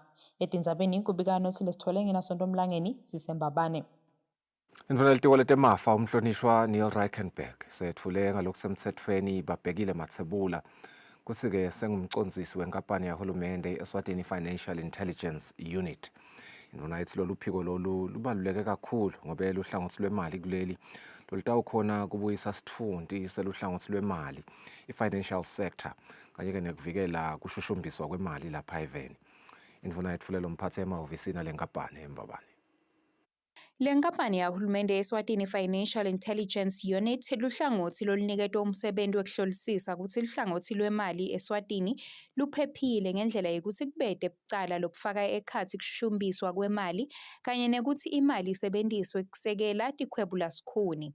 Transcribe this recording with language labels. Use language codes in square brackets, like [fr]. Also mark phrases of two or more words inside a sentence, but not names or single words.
[ss] Etindzabeni kubika nothi lesithole ngenasonto Mlangeni sisembabane. Indvuna litiko letemafa umhlonishwa Neil Reichenberg setfule ngalokusemtsetfweni babhekile mathebula kutsi-ke sengumcondzisi wenkampani yahulumende eSwatini Financial Intelligence Unit. Indvuna ithi lolu phiko lolu lubaluleke kakhulu ngobe luhlangothi lwemali kuleli lolutawukhona kubuyisa sitfunti seluhlangothi lwemali i- [en] financial sector [ss] kanye-ke nekuvikela kushushumbiswa kwemali lapha eveni. Indvuna yetfule lo mphathi emahhovisini alenkampani embabane. Le nkampani yahulumende eSwatini Financial Intelligence Unit luhlangothi loluniketwa umsebenzi wekuhlolisisa ukuthi luhlangothi lwemali eSwatini luphephile ngendlela yokuthi kubede bucala lokufaka ekhathi kushushumbiswa kwemali kanye nekuthi imali isebenziswe kusekela tikhwebula sikhuni.